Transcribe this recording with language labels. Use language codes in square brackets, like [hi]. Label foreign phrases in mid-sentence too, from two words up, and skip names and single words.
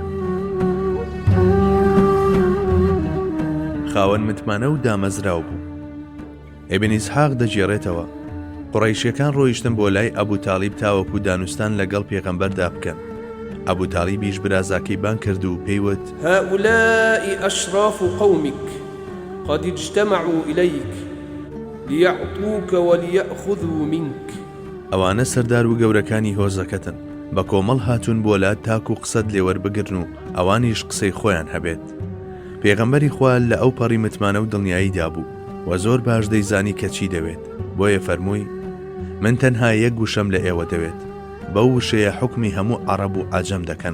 [ckb] خاوەن متمانە و دامەزراو بوو. ئیبن ئیسحاق دەجێڕێتەوە، قوڕەیشیەکان ڕۆیشتن بۆ لای ئەبوو تاڵیب تاوەکو دانوستان لەگەڵ پێغەمبەردا بکەن. ئەبوو تاڵیبیش برازاکەی بان کرد و پێیوت: [ar] هؤلاء أشراف قومك قد اجتمعوا إليك ليعطوك وليأخذوا منك. [ckb] ئەوانە سەردار و گەورەکانی هۆزەکەتن، بە کۆمەڵ هاتوون بۆ لات تاکو قسەت لێوەربگرن و ئەوانیش قسەی خۆیان هەبێت. پێغەمبەری خوا لە ئەو پەڕی متمانە و دڵنیاییدا بوو و زۆر باش دەیزانی کە چی دەوێت، بۆیە فەرمووی: من تەنها یەک گوشەم لە ئێوە دەوێت، بەو وشەیە حکمی هەموو عەرەب و عەجەم دەکەن.